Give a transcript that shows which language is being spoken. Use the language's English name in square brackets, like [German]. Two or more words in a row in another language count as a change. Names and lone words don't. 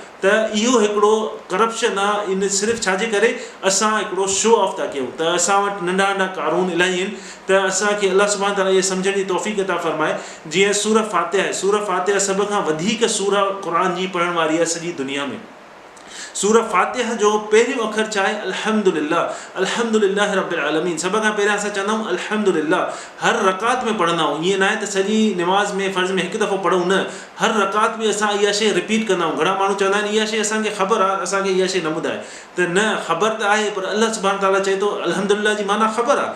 [Sindhi] त इहो हिकिड़ो करप्शन आहे। इन सिर्फ़ु छाजे करे असां हिकिड़ो [English] show off [Sindhi] था कयूं, त असां वटि नंढा नंढा कानून इलाही आहिनि, त असांखे अलाह सुभाणे ताला इहे सम्झण जी तौफ़ीक़ अता फ़रमाए। जीअं सूरह फातिहा आहे, सूरह फातिहा सभ खां वधीक सूरह क़ुर जी पढ़ण वारी आहे सॼी दुनिया में। सूरह फातिहा जो पहिरियों अखर छा आहे? [Arabic] الحمد لله، الحمد لله رب العالمين. [Sindhi] सभ खां पहिरियां असां चवंदा आहियूं अल्हम्दुलिल्लाह, हर रकात में पढ़ंदा आहियूं। ईअं न आहे त सॼी निमाज़ में फ़र्ज़ में हिकु दफ़ो पढ़ूं, न, हर रकात में असां इहा शइ रिपीट कंदा आहियूं। घणा माण्हू चवंदा आहिनि इहा शइ असांखे ख़बर आहे, असांखे इहा शइ न ॿुधाए, त न, ख़बर त आहे, पर अलाह सुभाणे ताला चए थो अल्हम्दुलिल्लाह जी माना ख़बर आहे।